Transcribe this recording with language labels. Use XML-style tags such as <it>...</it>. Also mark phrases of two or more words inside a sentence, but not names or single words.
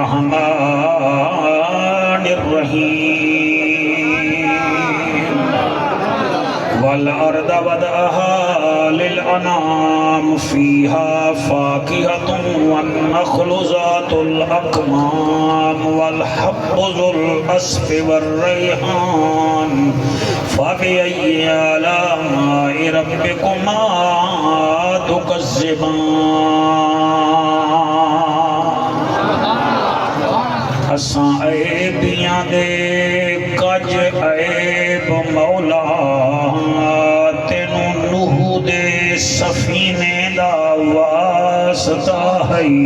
<ar>الرحمن الرحيم والأرض وضعها للأنام فيها فاكهة والنخل ذات الأكمام والحب ذو العصف والريحان فبأي آلاء ربكما تكذبان</ar> <pa>اساں عیبیاں دے کج عیب مولا تینوں نوح دے سفینے دا واسطہ ہے۔</pa>